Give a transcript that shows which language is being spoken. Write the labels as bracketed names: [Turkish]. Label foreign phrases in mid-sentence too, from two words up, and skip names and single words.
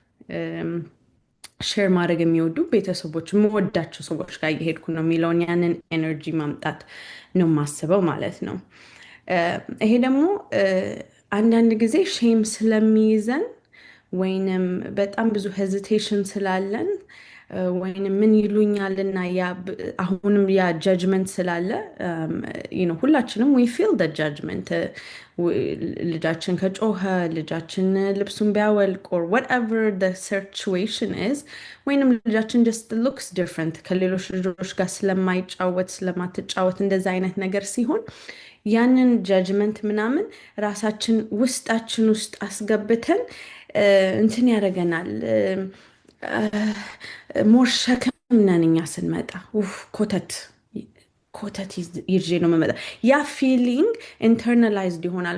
[Amharic] ሼር ማድረግ የሚወዱ ቤተሰቦች የምወዳቸው ሰዎች ጋር እየሄድኩ ነው የሚለውን ያንን ኤነርጂ ማምጣት ነው የማስበው ማለት ነው። ይሄ ደግሞ አንዳንድ ጊዜ ሼም ስለሚይዘን ወይንም በጣም ብዙ ሄዚቴሽን ስላለን ወይንም ምን ይሉኛልና አሁንም ያ ጃጅመንት ስላለ ሁላችንም [English] we feel the judgment [Amharic] ልጃችን ከጮኸ ልጃችን ልብሱን ቢያወልቅ [English] or whatever the situation is [Amharic] ወይንም ልጃችን [English] just looks different [Amharic] ከሌሎች ልጆች ጋር ስለማትጫወት እንደዛ አይነት ነገር ሲሆን ያንን ጃጅመንት ምናምን ራሳችን ውስጣችን ውስጥ አስገብተን እንትን ያደርገናል። ሞር ሸክም ነን እኛ ስንመጣ ኮተት ይዤ ነው የምመጣ። ያ [English] feeling internalized [Amharic] ይሆናል